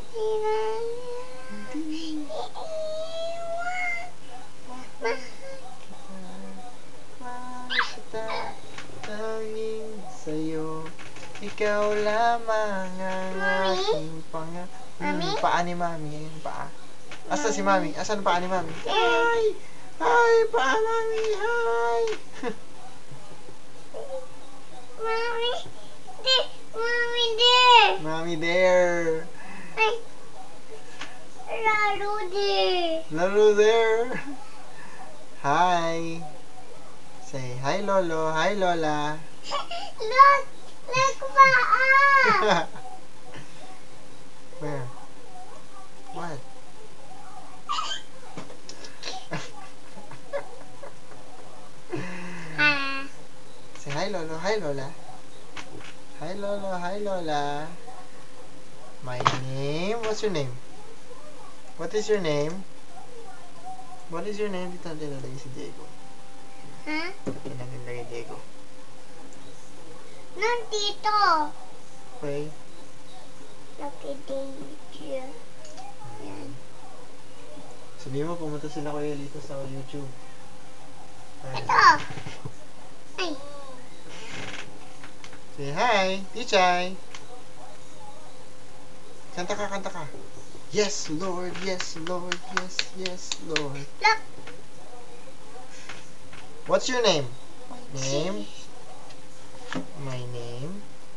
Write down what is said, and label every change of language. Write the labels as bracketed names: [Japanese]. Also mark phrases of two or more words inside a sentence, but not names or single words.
[Filipino] Hindi mahal kita, tanging sa'yo, ikaw lamang ang aking Mami? paa ni Mami, yung paa. Asa si Mami? Asan paa ni Mami? [English] Hi! Hi, paa Mami! Hi! Mommy. Mommy there. Mami there! Ay. Lalo there. Lolo there! Hi! Say hi Lolo, hi Lola! Look. Look paa. Where? What? Ah. Say hi Lolo, hi Lola! Hi Lolo, hi Lola! My name? What's your name? What is your name? What is your name? [Filipino] Dito natin nalagay si Diego. Ha? Dito natin nalagay Diego. Nandito. [English] Okay? [Filipino] Nakidate. Yan. Sabihin mo, pumunta sila kuya dito sa YouTube. Ito. Ay. [English] Say hi, Tichay! [Filipino] Kanta ka, kanta ka. [English] Yes, Lord, yes, Lord, yes, yes, Lord. Look. What's your name? Name? My name